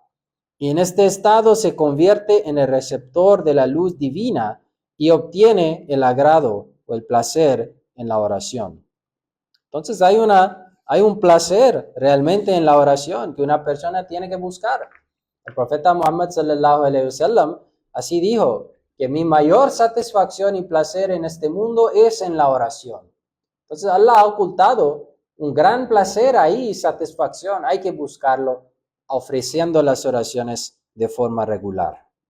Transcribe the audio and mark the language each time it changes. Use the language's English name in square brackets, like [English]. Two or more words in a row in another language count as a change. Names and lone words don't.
[Spanish] Y en este estado se convierte en el receptor de la luz divina y obtiene el agrado o el placer en la oración. Entonces hay un placer realmente en la oración que una persona tiene que buscar. El profeta Muhammad [Arabic] صلى الله عليه وسلم [Spanish] así dijo, que mi mayor satisfacción y placer en este mundo es en la oración. Entonces Allah ha ocultado un gran placer ahí y satisfacción. Hay que buscarlo ofreciendo las oraciones de forma regular.